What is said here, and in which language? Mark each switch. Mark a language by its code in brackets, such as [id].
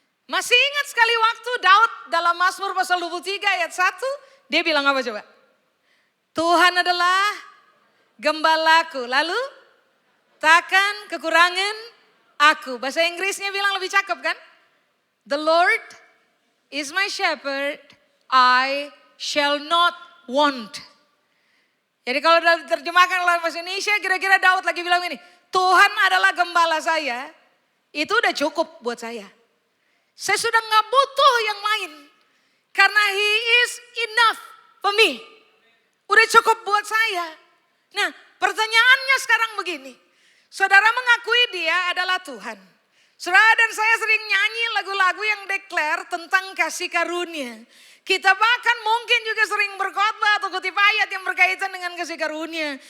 [id] Masih ingat sekali waktu Daud dalam Mazmur pasal 23 ayat 1, dia bilang apa coba? Tuhan adalah gembalaku, lalu takkan kekurangan aku. Bahasa Inggrisnya bilang lebih cakep kan? [en] The Lord is my shepherd, I shall not want. [id] Jadi kalau diterjemahkan dalam bahasa Indonesia, kira-kira Daud lagi bilang ini, Tuhan adalah gembala saya, itu udah cukup buat saya. Saya sudah gak butuh yang lain. Karena [en] He is enough for me. [id] Udah cukup buat saya. Nah, pertanyaannya sekarang begini. Saudara mengakui dia adalah Tuhan. Saudara dan saya sering nyanyi lagu-lagu yang declare tentang kasih karunia. Kita bahkan mungkin juga sering berkhotbah atau kutip ayat yang berkaitan dengan kasih karunia.